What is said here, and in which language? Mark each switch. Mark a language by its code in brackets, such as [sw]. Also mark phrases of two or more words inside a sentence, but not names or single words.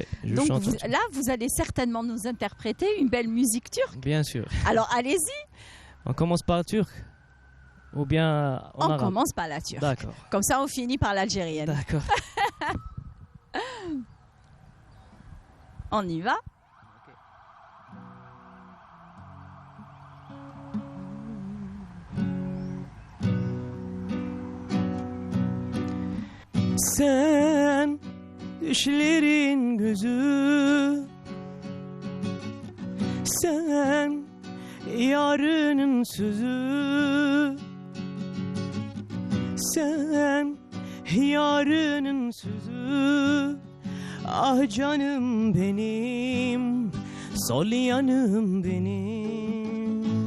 [fr] donc là, vous allez certainement nous interpréter une belle musique turque. Bien sûr. Alors, allez-y. On commence par le turc. Ou bien on commence par la turque. D'accord. Comme ça, on finit par l'algérienne. D'accord. On y va. [tr] Sen düşlerin gözü, sen yarının sözü, sen yarının sözü, ah canım benim, sol yanım benim.